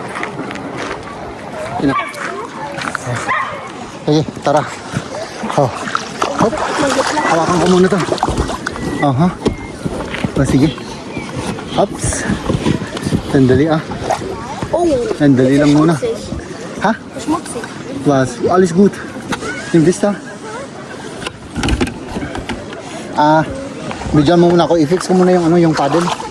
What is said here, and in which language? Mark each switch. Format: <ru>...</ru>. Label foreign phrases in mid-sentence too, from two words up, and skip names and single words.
<tl>Ina. Sige, tara. Oh. Hop. Hawakan ko muna to. Aha. Oh, sige. Hops. Sandali ah. Oh, Sandali lang muna.</tl> <de>schmutzig. Ha? Schmutzig. Was? Alles gut. Nimm das da.</de> <tl>Bigyan mo muna ako. I-fix ko muna yung ano, yung paddle.</tl>